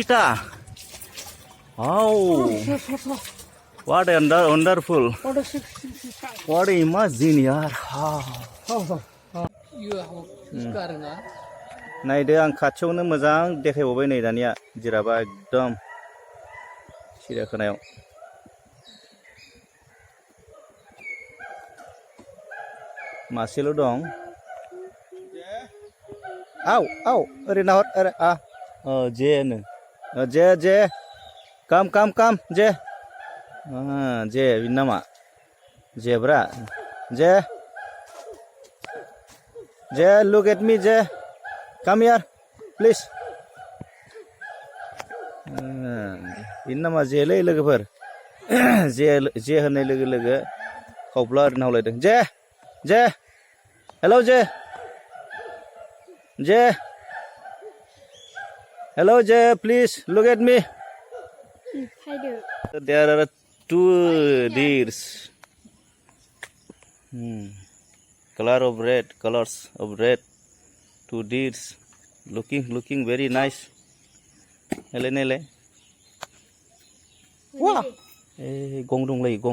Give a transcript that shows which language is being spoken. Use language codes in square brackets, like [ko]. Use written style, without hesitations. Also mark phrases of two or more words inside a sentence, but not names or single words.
[en] Oh, what a wonderful. What a imagine yaar. [brx] नायदो आं खाथियावनो मोजां देखायबावबाय नै दानिया जिराबा एकदम सिरियाखानायाव. मासेल' दं. आव ओरै नाहर ओरै जेनो जे काम जे जे बिनि नामा जेब्रा जे [en] look at me [brx] जे [en] come here please. [brx] बिनि नामा जेलै लोगोफोर. जे होननाय लोगो लोगो खावब्ला ओरैनो हावलायदों. जे hello जे hello जे [en] please look at me. There are 2 deers. Colors of red. 2 deers looking very nice. Nele wah gong dंलायो गं.